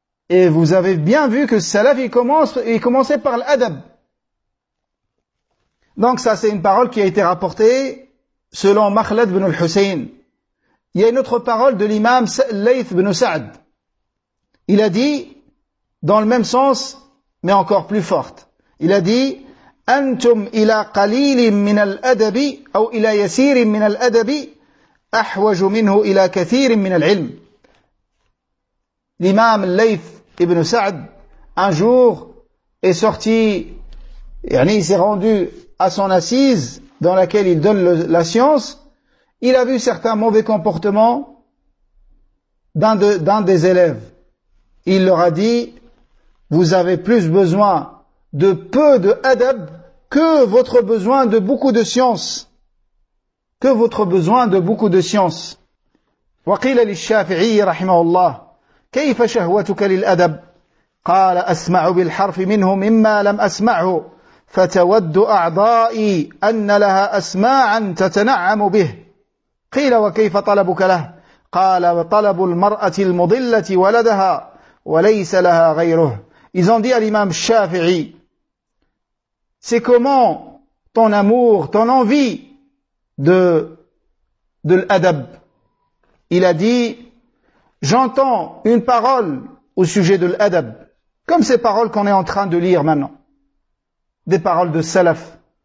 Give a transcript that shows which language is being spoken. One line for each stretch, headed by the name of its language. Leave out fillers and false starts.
French: Et vous avez bien vu que Salaf, il commençait par l'adab. Donc ça, c'est une parole qui a été rapportée selon Makhlad ibn al-Husayn. Il y a une autre parole de l'imam Layth ibn Sa'd. Il a dit, dans le même sens, mais encore plus forte. Il a dit,
Arabic: أنتم إلى قليل من الأدب أو إلى يسير من الأدب أحوج منه إلى كثير من العلم.
French: L'imam Layth Ibn Sa'd, un jour, est sorti, yani il s'est rendu à son assise, dans laquelle il donne la science. Il a vu certains mauvais comportements d'un des élèves. Il leur a dit, vous avez plus besoin de peu de adab que votre besoin de beaucoup de science. Que votre besoin de beaucoup de science.
Arabic: Wa qila lish-Shafi'i rahimahullah. كيف شهوتك للأدب؟ قال أسمع بالحرف منه مما لم أسمعه فتود أعضائي أن لها أسماعا تتنعم به. قيل وكيف طلبك له؟ قال طلب المرأة المضلة ولدها وليس لها غيره.
French: Ils ont dit à l'imam Shafi'i, c'est comment ton amour, ton envie de l'adab? Il a dit, j'entends une parole au sujet de l'adab, comme ces paroles qu'on est en train de lire maintenant, des paroles de salaf.